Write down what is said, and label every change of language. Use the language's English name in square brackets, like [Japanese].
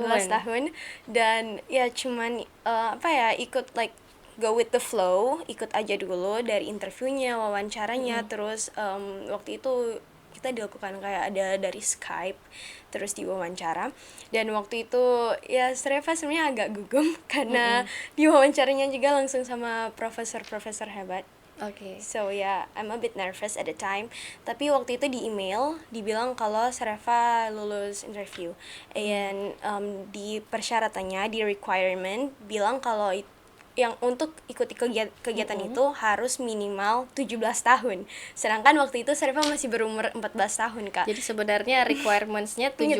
[Indonesian] 14 tahun, dan ya cuman ikut [English] go with the flow, [Indonesian] ikut aja dulu dari interviewnya, wawancaranya, terus waktu itu kita dilakukan kayak ada dari Skype, terus diwawancara. Dan waktu itu ya Sereva sebenarnya agak gugum karena diwawancaranya juga langsung sama profesor-profesor hebat. [English] So I'm a bit nervous at the time. [Indonesian] Tapi waktu itu di email dibilang kalau Sereva lulus interview. And di persyaratannya, di requirement bilang kalau yang untuk ikuti kegiatan itu harus minimal 17 tahun. Sedangkan waktu itu Sereva masih berumur 14 tahun, Kak. Jadi sebenarnya requirements-nya 17